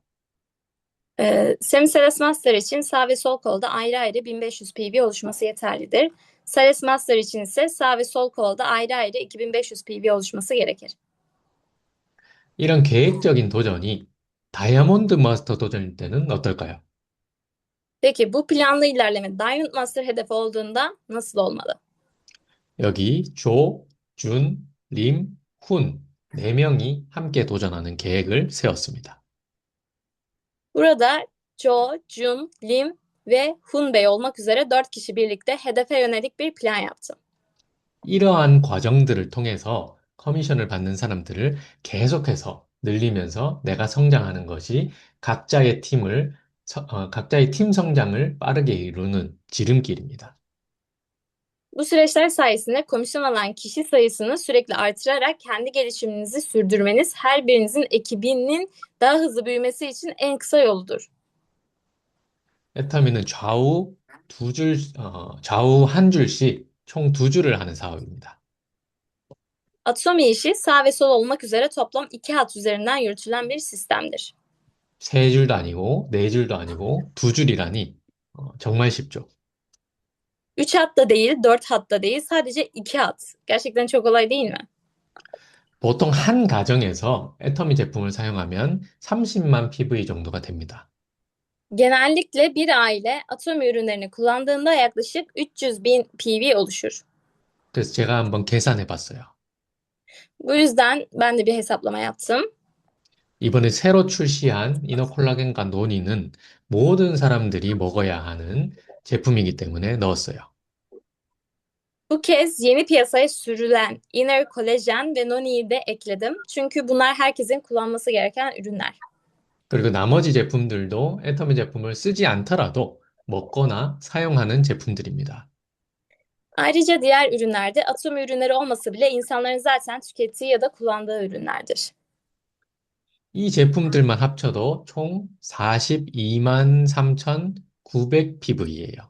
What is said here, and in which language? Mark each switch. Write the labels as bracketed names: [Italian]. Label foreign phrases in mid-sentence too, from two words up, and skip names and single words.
[Turkish] Semi Sales Master için sağ ve sol kolda ayrı ayrı 1500 PV oluşması yeterlidir. Sales Master için ise sağ ve sol kolda ayrı ayrı 2500 PV oluşması gerekir. [Korean] 이런 계획적인 도전이 다이아몬드 마스터 도전일 때는 어떨까요? [Turkish] Peki bu planlı ilerleme Diamond Master hedefi olduğunda nasıl olmalı? [Korean] 여기 조, 준, 림, 훈, 네 명이 함께 도전하는 계획을 세웠습니다. [Turkish] Burada Jo, Jun, Lim ve Hun Bey olmak üzere 4 kişi birlikte hedefe yönelik bir plan yaptı. [Korean] 이러한 과정들을 통해서 커미션을 받는 사람들을 계속해서 늘리면서 내가 성장하는 것이 각자의 팀 성장을 빠르게 이루는 지름길입니다. [Turkish] Bu süreçler sayesinde komisyon alan kişi sayısını sürekli artırarak kendi gelişiminizi sürdürmeniz her birinizin ekibinin daha hızlı büyümesi için en kısa yoludur. [Korean] 애터미는 좌우 한 줄씩 총 두 줄을 하는 사업입니다. [Turkish] Atomi işi sağ ve sol olmak üzere toplam 2 hat üzerinden yürütülen bir sistemdir. [Korean] 세 줄도 아니고 네 줄도 아니고 두 줄이라니 정말 쉽죠. [Turkish] 3 hat da değil, 4 hat da değil, sadece 2 hat. Gerçekten çok kolay değil mi? [Korean] 보통 한 가정에서 애터미 제품을 사용하면 30만 PV 정도가 됩니다. [Turkish] Genellikle bir aile Atomi ürünlerini kullandığında yaklaşık 300 bin PV oluşur. [Korean] 그래서 제가 한번 계산해 봤어요. [Turkish] Bu yüzden ben de bir hesaplama yaptım. [Korean] 이번에 새로 출시한 이너콜라겐과 노니는 모든 사람들이 먹어야 하는 제품이기 때문에 넣었어요. [Turkish] Bu kez yeni piyasaya sürülen Inner Collagen ve Noni'yi de ekledim. Çünkü bunlar herkesin kullanması gereken ürünler. [Korean] 그리고 나머지 제품들도 애터미 제품을 쓰지 않더라도 먹거나 사용하는 제품들입니다. [Turkish] Ayrıca diğer ürünler de Atomi ürünleri olmasa bile insanların zaten tükettiği ya da kullandığı ürünlerdir. [Korean] 이 제품들만 합쳐도 총 42만 3,900 PV예요.